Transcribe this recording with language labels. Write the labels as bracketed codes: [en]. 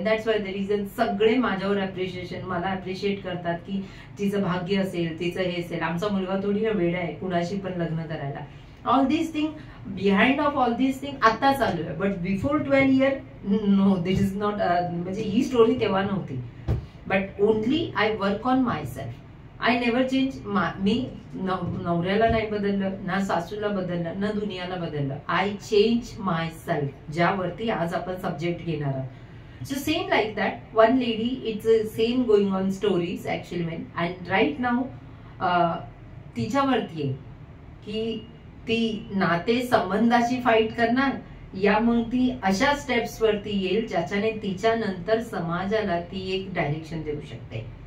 [en] that's why the reason [mr] सगळे माझ्यावर appreciation, मला अप्रिशिएट करतात की तिचं भाग्य असेल, तिचं हे असेल, आमचा मुलगा थोडी ना वेडा आहे कुणाशी पण लग्न करायला. [en] All this thing, behind of all this thing आता चालू आहे. But before 12 year no, this is not, [mr] म्हणजे ही स्टोरी तेव्हा नव्हती. [en] But only I work on my self. I never change. [mr] मी नवऱ्याला नाही बदललं, ना सासूला बदललं, ना दुनियाला बदललं. [en] I change my self, [mr] ज्यावरती आज आपण सब्जेक्ट घेणार आहोत. [en] So same like that one lady, it's same going on stories actually men. [mr] And right now तिच्यावरती आहे की ती नाते संबंधाची फाईट करणार, या मग ती अशा स्टेप्स वरती येईल ज्याच्याने तिच्या नंतर समाजाला ती एक डायरेक्शन देऊ शकते.